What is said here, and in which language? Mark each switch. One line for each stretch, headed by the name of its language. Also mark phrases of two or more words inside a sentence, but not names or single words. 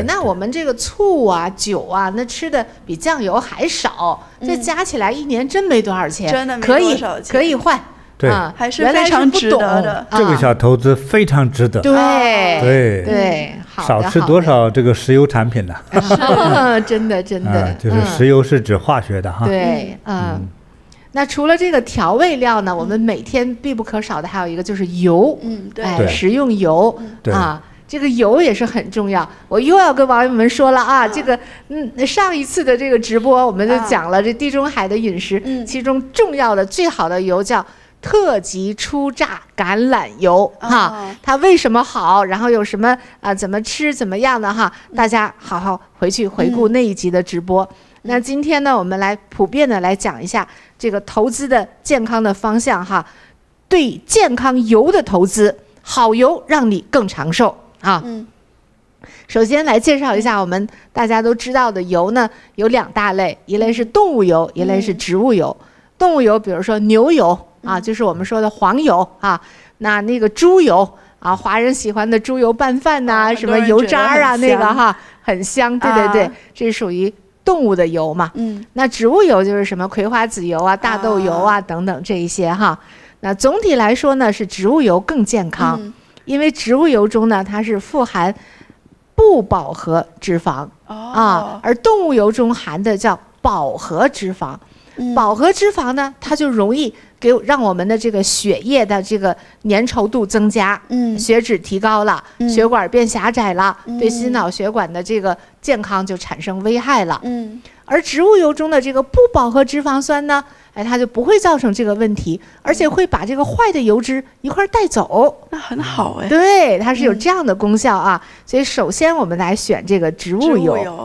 Chinese: 那我們這個醋啊、酒啊，那吃的比醬油還少，這加起來一年真沒多少錢，真的沒多少錢，可以換。對，還是非常值得的。這個小投資非常值得。對，少吃多少這個石油產品了。真的。就是石油是指化學的哈。對，那除了這個調味料呢，我們每天必不可少的還有一個就是油。對，食用油啊。這個油也是很重要，我又要跟網友們說了啊，這個上一次的這個直播我們就講了這地中海的飲食，其中重要的最好的油叫特級初榨橄欖油哈，它為什麼好，然後有什麼怎麼吃怎麼樣的哈，大家好好回去回顧那一集的直播。那今天呢，我們来普遍的来講一下這個投資的健康的方向哈，對健康油的投資，好油讓你更長壽。首先來介紹一下我們大家都知道的油呢，有2大類，一類是動物油，一類是植物油。動物油比如說牛油啊，就是我們說的黃油啊，那個豬油啊，華人喜歡的豬油拌飯吶，什麼油渣啊，那個哈很香，對，這屬於動物的油嘛。那植物油就是什麼葵花籽油啊、大豆油啊等等這一些哈。那總體來說呢，是植物油更健康。因為植物油中呢，它是富含不飽和脂肪而動物油中含的叫飽和脂肪。飽和脂肪呢，它就容易讓我們的這個血液的這個粘稠度增加，血脂提高了，血管變狹窄了，對心腦血管的這個健康就產生危害了。而植物油中的這個不飽和脂肪酸呢，它就不會造成這個問題，而且會把這個壞的油脂一塊帶走。那很好哎。對，它是有這樣的功效啊。所以首先我們來選這個植物油。